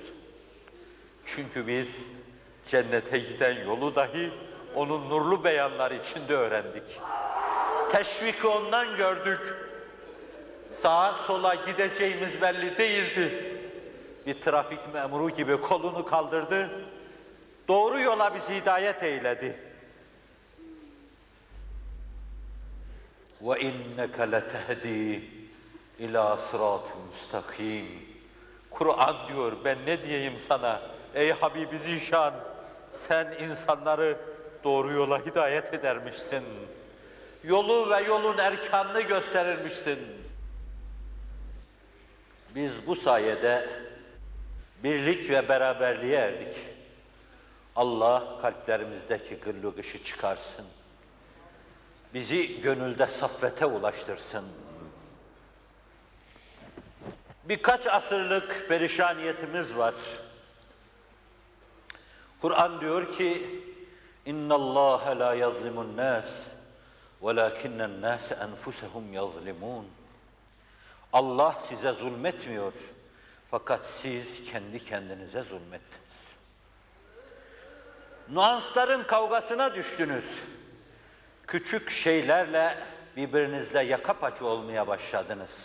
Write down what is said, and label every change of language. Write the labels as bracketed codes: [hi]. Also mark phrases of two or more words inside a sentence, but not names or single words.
[tr] Çünkü biz cennete giden yolu dahi onun nurlu beyanları içinde öğrendik. Teşviki ondan gördük. Sağa sola gideceğimiz belli değildi. Bir trafik memuru gibi kolunu kaldırdı. Doğru yola bizi hidayet eyledi. [ar] وَاِنَّكَ لَتَهْدِي اِلٰى صِرَاطٍ مُسْتَقِيمٍ. [tr] Kur'an diyor, ben ne diyeyim sana ey Habibi Zişan, sen insanları doğru yola hidayet edermişsin. Yolu ve yolun erkanını gösterirmişsin. Biz bu sayede birlik ve beraberliğe erdik. Allah kalplerimizdeki gırlık ışı çıkarsın. Bizi gönülde saffete ulaştırsın. Birkaç asırlık perişaniyetimiz var. Kur'an diyor ki [ar] اِنَّ اللّٰهَ لَا يَظْلِمُ النَّاسِ وَلَاكِنَّ النَّاسَ أَنْفُسَهُمْ يَظْلِمُونَ. [tr] Allah size zulmetmiyor. Fakat siz kendi kendinize zulmettiniz. Nuansların kavgasına düştünüz. Küçük şeylerle birbirinizle yaka paça olmaya başladınız.